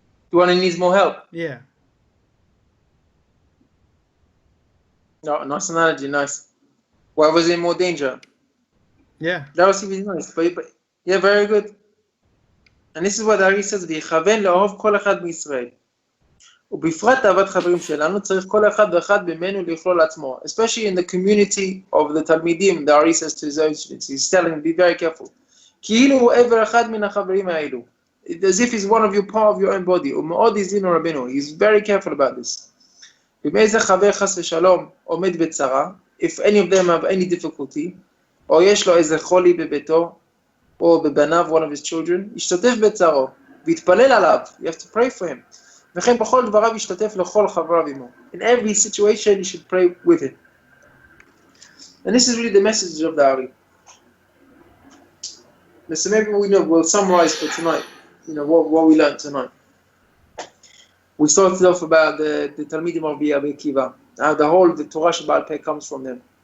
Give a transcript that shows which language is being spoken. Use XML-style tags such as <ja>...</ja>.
<en>The one who needs more help. Yeah. No, nice analogy, nice. Why was he in more danger? Yeah. That was really nice. But yeah, very good. And this is what Ari says,</en> <he>ויכוון לאהוב כל אחד מישראל. ובפרט אהבת חברים שלנו, צריך כל אחד ואחד ממנו לכלול עצמו.</he> <en>Especially in the community of the תלמידים, the Ari says to his own students, he's telling them, be very careful.</en> <he>כאילו הוא עבר אחד מן החברים האלו.</he> <en>As if he's one of you, part of your own body.</en> <he>ומאוד הזין רבנו.</he> <en>He's very careful about this.</en> <he>ומאיזה חבר חס ושלום עומד בצרה,</he> <en>if any of them have any difficulty,</en> <he>או יש לו איזה חולי בביתו, או בבניו,</he> <en>one of his children,</en> <he>ישתתף בצרו, ויתפלל עליו,</he> <en>you have to pray for him.</en> <he>וכן בכל דבריו ישתתף לכל חבריו עמו.</he> <en>In every situation you should pray with him. And this is really the message of the Ari. So maybe we'll summarize for tonight, what we learned tonight. We started off about the Talmidim of Rabbi Akiva, how the Torah Shebaal Peh comes from them.</en>